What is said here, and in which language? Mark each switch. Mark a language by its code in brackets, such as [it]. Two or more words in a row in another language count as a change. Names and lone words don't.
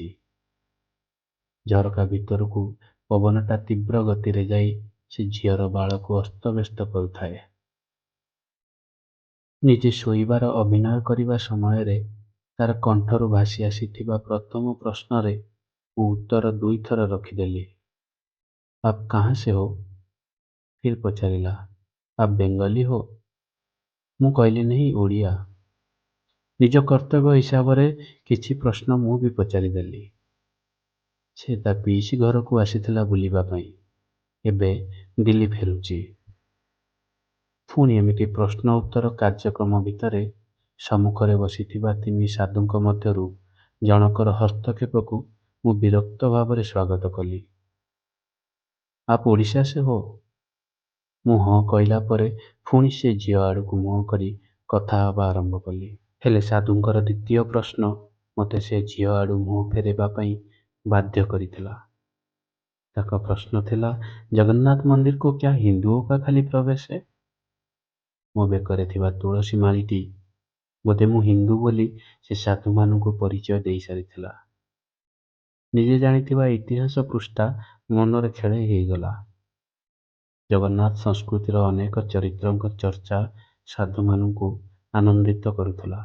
[or] ଝରକା ଭିତରକୁ ପବନଟା ତୀବ୍ର ଗତିରେ ଯାଇ ସେ ଝିଅର ବାଳକୁ ଅସ୍ତବ୍ୟସ୍ତ କରୁଥାଏ। ନିଜେ ଶୋଇବାର ଅଭିନୟ କରିବା ସମୟରେ ତାର କଣ୍ଠରୁ ଭାସି ଆସିଥିବା ପ୍ରଥମ ପ୍ରଶ୍ନରେ ମୁଁ ଉତ୍ତର 2 ଥର ରଖିଦେଲି। [hi] आप कहाँ से हो? फिर पचारिला, आप बेंगली हो? [or] ମୁଁ କହିଲି ନାହିଁ ଓଡ଼ିଆ। ନିଜ କର୍ତ୍ତବ୍ୟ ହିସାବରେ କିଛି ପ୍ରଶ୍ନ ମୁଁ ବି ପଚାରିଦେଲି। ସେ ତା ପିଇସି ଘରକୁ ଆସିଥିଲା ବୁଲିବା ପାଇଁ, ଏବେ ଦିଲ୍ଲୀ ଫେରୁଛି। ପୁଣି ଏମିତି ପ୍ରଶ୍ନ ଉତ୍ତର କାର୍ଯ୍ୟକ୍ରମ ଭିତରେ ସମ୍ମୁଖରେ ବସିଥିବା 3 ସାଧୁଙ୍କ ମଧ୍ୟରୁ ଜଣକର ହସ୍ତକ୍ଷେପକୁ ମୁଁ ବିରକ୍ତ ଭାବରେ ସ୍ୱାଗତ କଲି। [hi] आप ଓଡ଼ିଶା से हो? [or] ମୁଁ ହଁ କହିଲା ପରେ ପୁଣି ସେ ଝିଅ ଆଡ଼କୁ ମୁହଁ କରି କଥା ହେବା ଆରମ୍ଭ କଲି। ହେଲେ ସାଧୁଙ୍କର ଦ୍ୱିତୀୟ ପ୍ରଶ୍ନ ମୋତେ ସେ ଝିଅ ଆଡ଼ୁ ମୁହଁ ଫେରାଇବା ପାଇଁ ବାଧ୍ୟ କରିଥିଲା। ତାଙ୍କ ପ୍ରଶ୍ନ ଥିଲା, [hi] ଜଗନ୍ନାଥ ମନ୍ଦିର को क्या हिंदुओं का खाली प्रवेश है? [or] ମୋ ବେକରେ ଥିବା ତୁଳସୀ ମାଳିଟି ବୋଧେ ମୁଁ ହିନ୍ଦୁ ବୋଲି ସେ ସାଧୁମାନଙ୍କୁ ପରିଚୟ ଦେଇ ସାରିଥିଲା। ନିଜେ ଜାଣିଥିବା ଇତିହାସ ପୃଷ୍ଠା ମନରେ ଖେଳେଇ ହେଇଗଲା। ଜଗନ୍ନାଥ ସଂସ୍କୃତିର ଅନେକ ଚରିତ୍ରଙ୍କ ଚର୍ଚ୍ଚା ସାଧୁମାନଙ୍କୁ ଆନନ୍ଦିତ କରୁଥିଲା।